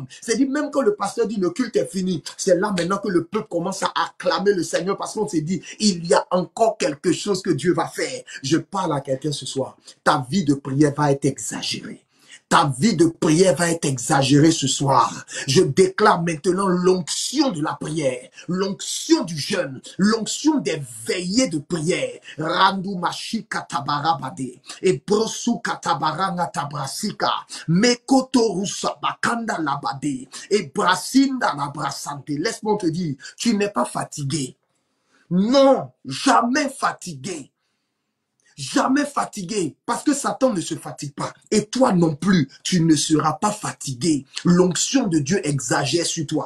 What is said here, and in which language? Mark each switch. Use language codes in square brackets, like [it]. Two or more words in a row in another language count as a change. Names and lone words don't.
[fr] C'est-à-dire, même quand le pasteur dit le culte est fini, c'est là maintenant que le peuple commence à acclamer le Seigneur parce qu'on s'est dit, il y a encore quelque chose que Dieu va faire. Je parle à quelqu'un ce soir. Ta vie de prière va être exagérée. Ta vie de prière va être exagérée ce soir. Je déclare maintenant l'onction de la prière, l'onction du jeûne, l'onction des veillées de prière. Randu mashi katabarabade, et brosu katabaranga tabrasika, mekoto rusa bakanda labade, et brasinda la brasante. Laisse-moi te dire, tu n'es pas fatigué. Non, jamais fatigué. Jamais fatigué, parce que Satan ne se fatigue pas. Et toi non plus, tu ne seras pas fatigué. L'onction de Dieu exagère sur toi.